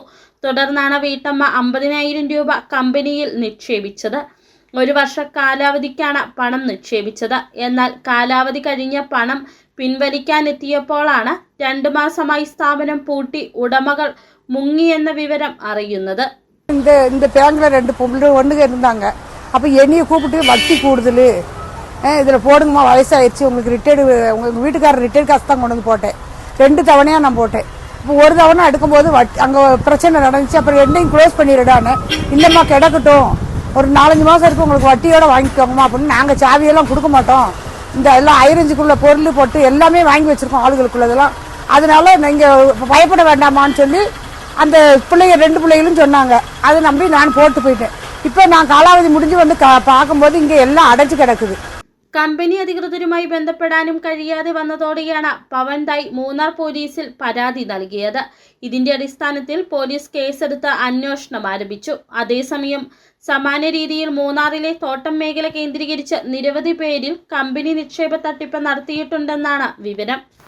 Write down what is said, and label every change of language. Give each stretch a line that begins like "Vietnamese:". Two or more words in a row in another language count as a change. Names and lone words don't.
Malayalam: തുടർന്നാണ് വീട്ടമ്മ 50,000 രൂപ കമ്പനിയിൽ നിക്ഷേപിച്ചത്. 1 വർഷ കാലാവധിക്കാണ് പണം നിക്ഷേപിച്ചത്. എന്നാൽ കാലാവധി കഴിഞ്ഞ പണം പിൻവലിക്കാനെത്തിയപ്പോഴാണ് 2 മാസമായി സ്ഥാപനം പൂട്ടി ഉടമകൾ മുങ്ങിയെന്ന വിവരം അറിയുന്നത്.
Tamil: இந்த பேங்க்ல 2 பொம்பளை ஒண்ணுங்க இருந்தாங்க. அப்ப என்னைய கூப்பிட்டு வட்டி கூடுதல் இதில் போடுங்கம்மா, வயசாயிடுச்சு, உங்களுக்கு ரிட்டையர்டு, உங்கள் வீட்டுக்காரர் ரிட்டையர்டு காசு தான் கொண்டு வந்து போட்டேன். 2 தவணையாக நான் போட்டேன். இப்போ ஒரு தவணை எடுக்கும்போது அங்கே பிரச்சனை நடந்துச்சு. அப்புறம் 2ஐயும் க்ளோஸ் பண்ணிடுடான்னு, இல்லைம்மா கிடக்கட்டும், ஒரு 4-5 மாதம் இருக்கும், உங்களுக்கு வட்டியோட வாங்கிக்கோங்கம்மா அப்படின்னு. நாங்கள் சாவியெல்லாம் கொடுக்க மாட்டோம், இந்த எல்லாம் ஐரஞ்சுக்குள்ள பொருள் போட்டு எல்லாமே வாங்கி வச்சுருக்கோம் ஆளுகளுக்குள்ளதெல்லாம், அதனால நீங்கள் பயப்பட வேண்டாமான்னு சொல்லி அந்த பிள்ளைங்க 2 பிள்ளைகளும் சொன்னாங்க. அதை நம்பி நான் போட்டு போயிட்டேன். இப்போ நான் കാലാവധി முடிஞ்சு வந்து பார்க்கும்போது இங்கே எல்லாம் അടച്ചു കിടக்குது.
Malayalam: കമ്പനി അധികൃതരുമായി ബന്ധപ്പെടാനും കഴിയാതെ വന്നതോടെയാണ് പവൻ തായ് മൂന്നാർ പോലീസിൽ പരാതി നൽകിയത്. ഇതിന്റെ അടിസ്ഥാനത്തിൽ പോലീസ് കേസെടുത്ത് അന്വേഷണം ആരംഭിച്ചു. അതേസമയം സമാന രീതിയിൽ മൂന്നാറിലെ തോട്ടം മേഖല കേന്ദ്രീകരിച്ച് നിരവധി പേരിൽ കമ്പനി നിക്ഷേപ തട്ടിപ്പ് നടത്തിയിട്ടുണ്ടെന്നാണ് വിവരം.